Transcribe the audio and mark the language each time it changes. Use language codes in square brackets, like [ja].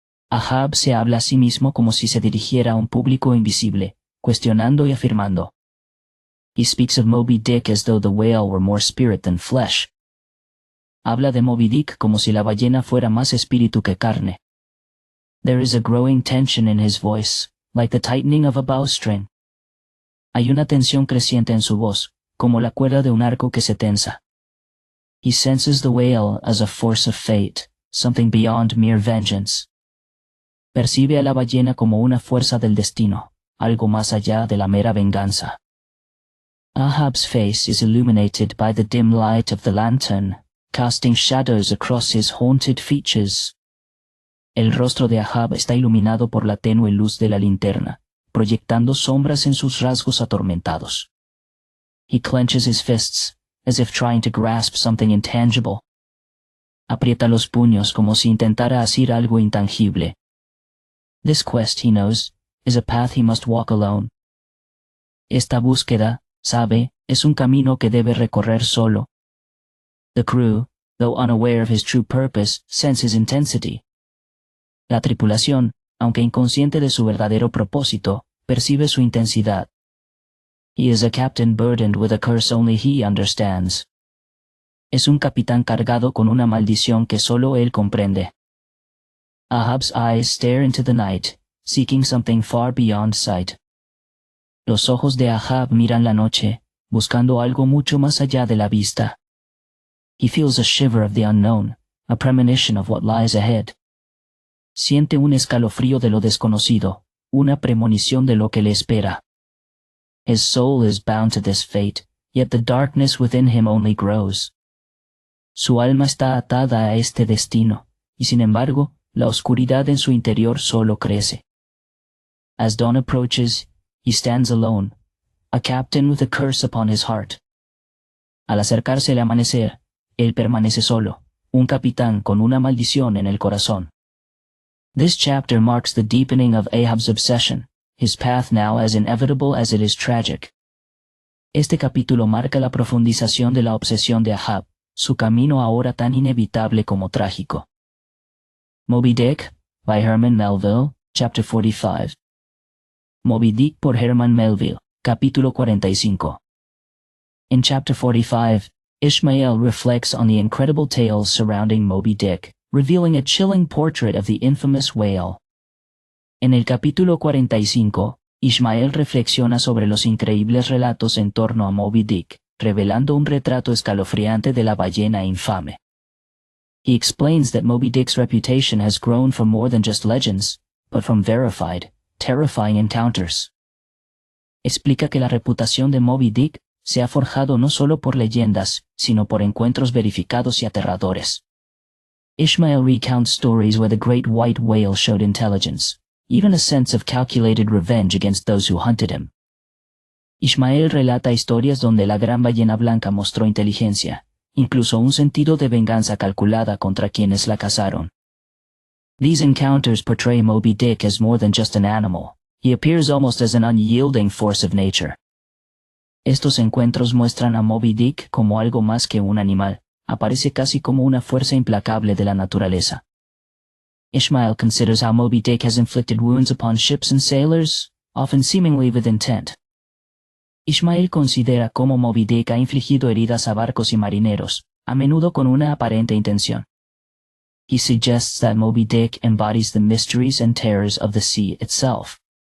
[es] Ahab se habla a sí mismo como si se dirigiera a un público invisible, cuestionando y afirmando. [en] He speaks of Moby Dick as though the whale were more spirit than flesh. [es] Habla de Moby Dick como si la ballena fuera más espíritu que carne. [en] There is a growing tension in his voice, like the tightening of a bowstring. [es] Hay una tensión creciente en su voz, como la cuerda de un arco que se tensa. [en] He senses the whale as a force of fate, something beyond mere vengeance. [es] Percibe a la ballena como una fuerza del destino, algo más allá de la mera venganza. [en] Ahab's face is illuminated by the dim light of the lantern, casting shadows across his haunted features. [es] El rostro de Ahab está iluminado por la tenue luz de la linterna, proyectando sombras en sus rasgos atormentados. [en] He clenches his fists, as if trying to grasp something intangible. [es] Aprieta los puños como si intentara asir algo intangible. [en] This quest, he knows, is a path he must walk alone. [es] Esta búsqueda, sabe, es un camino que debe recorrer solo. [en] The crew, though unaware of his true purpose, sense his intensity. [es] La tripulación, aunque inconsciente de su verdadero propósito, percibe su intensidad. [en] He is a captain burdened with a curse only he understands. [es] Es un capitán cargado con una maldición que solo él comprende. [en] Ahab's eyes stare into the night, seeking something far beyond sight. [es] Los ojos de Ahab miran la noche, buscando algo mucho más allá de la vista. [en] He feels a shiver of the unknown, a premonition of what lies ahead. [es] Siente un escalofrío de lo desconocido, una premonición de lo que le espera. [en] His soul is bound to this fate, yet the darkness within him only grows. [es] Su alma está atada a este destino, y sin embargo, la oscuridad en su interior solo crece. [en] As dawn approaches, he stands alone, a captain with a curse upon his heart. [es] Al acercarse el amanecer, él permanece solo, un capitán con una maldición en el corazón. [en] This chapter marks the deepening of Ahab's obsession, his path now as inevitable as it is tragic. [es] Este capítulo marca la profundización de la obsesión de Ahab, su camino ahora tan inevitable como trágico. [en] Moby Dick, by Herman Melville, Chapter 45. [es] Moby Dick por Herman Melville, Capítulo 45. [en] In Chapter 45, Ishmael reflects on the incredible tales surrounding Moby Dick, revealing a chilling portrait of the infamous whale. [es] En el capítulo 45, Ishmael reflexiona sobre los increíbles relatos en torno a Moby Dick, revelando un retrato escalofriante de la ballena infame. [en] He explains that Moby Dick's reputation has grown from more than just legends, but from verified, terrifying encounters. [es] Explica que la reputación de Moby Dick se ha forjado no solo por leyendas, sino por encuentros verificados y aterradores. [en] Ishmael recounts stories where the great white whale showed intelligence, even a sense of calculated revenge against those who hunted him. [es] Ishmael relata historias donde la gran ballena blanca mostró inteligencia, incluso un sentido de venganza calculada contra quienes la cazaron. [en] These encounters portray Moby Dick as more than just an animal. He appears almost as an unyielding force of nature. [es] Estos encuentros muestran a Moby Dick como algo más que un animal, aparece casi como una fuerza implacable de la naturaleza. [en] Ishmael considers how Moby Dick has inflicted wounds upon ships and sailors, often seemingly with intent. [es] Ishmael considera cómo Moby Dick ha infligido heridas a barcos y marineros, a menudo con una aparente intención. [en] He suggests that Moby Dick embodies the mysteries and terrors of the sea itself.